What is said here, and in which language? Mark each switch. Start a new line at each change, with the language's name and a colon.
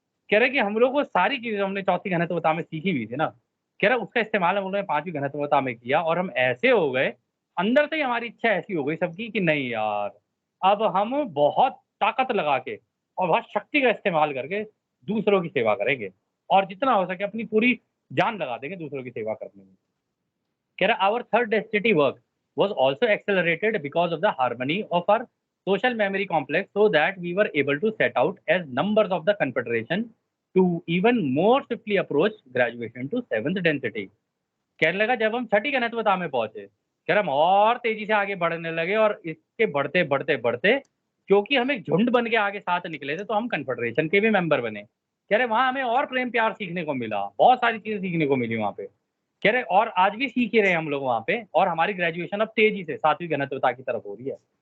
Hindi: कह रहे कि हम लोग वो सारी चीज़ें हमने चौथी घनत्वता में सीखी हुई थी ना, कह रहा उसका इस्तेमाल हम लोगों ने 5वीं घनत्वता में किया और हम ऐसे हो गए, अंदर से ही हमारी इच्छा ऐसी हो गई सबकी कि नहीं यार, अब हम बहुत ताकत लगा के और बहुत शक्ति का इस्तेमाल करके दूसरों की सेवा करेंगे और जितना हो सके अपनी पूरी जान लगा देंगे दूसरों की सेवा करने में। कह रहा
English: our third density work was also accelerated because of the harmony of our social memory complex so that we were able to set out as numbers of the confederation to even more swiftly approach graduation to seventh density.
Hindi: कहने लगा जब हम छठी घनत्वता में पहुंचे, कह रहा हम और तेजी से आगे बढ़ने लगे और इसके बढ़ते बढ़ते बढ़ते क्योंकि हम एक झुंड बन के आगे साथ निकले थे तो हम कन्फेडरेशन के भी मेंबर बने। कह रहे वहां हमें और प्रेम प्यार सीखने को मिला, बहुत सारी चीजें सीखने को मिली वहां पे। कह रहे और आज भी सीख ही रहे हैं हम लोग वहाँ पे और हमारी ग्रेजुएशन अब तेजी से 7वीं घनत्वता की तरफ हो रही है।